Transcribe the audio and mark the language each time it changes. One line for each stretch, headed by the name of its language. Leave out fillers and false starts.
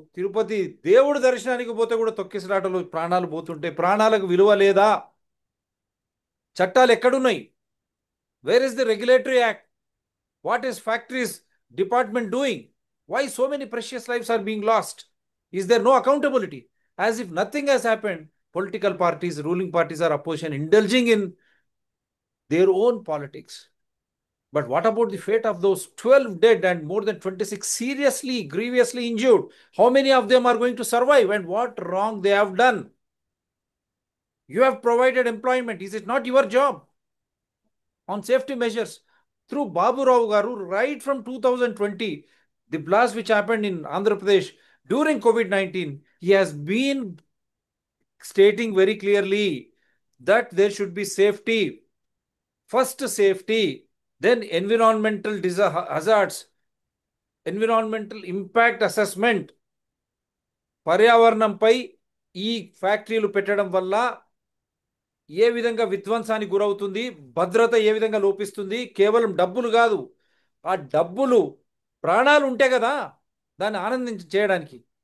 Telugu: తిరుపతి దేవుడు దర్శనానికి పోతే కూడా తొక్కిసలాటలో ప్రాణాలు పోతుంటే ప్రాణాలకు విలువ లేదా? చట్టాలు ఎక్కడున్నాయి?
English: Where is the regulatory act? What is factories department doing? Why so many precious lifes are being lost? Is there no accountability? As if nothing has happened. Political parties, ruling parties or opposition indulging in their own politics. But what about the fate of those 12 dead and more than 26 seriously, grievously injured? How many of them are going to survive, and what wrong they have done? You have provided employment. Is it not your job on safety measures? Through Babu Rao Garu, right from 2020, the blast which happened in Andhra Pradesh during COVID-19, he has been stating very clearly that there should be safety. First safety, then environmental hazards, environmental impact assessment.
Telugu: పర్యావరణంపై ఈ ఫ్యాక్టరీలు పెట్టడం వల్ల ఏ విధంగా విధ్వంసానికి గురవుతుంది, భద్రత ఏ విధంగా లోపిస్తుంది. కేవలం డబ్బులు కాదు, ఆ డబ్బులు ప్రాణాలు ఉంటే కదా దాన్ని ఆనందించి చేయడానికి.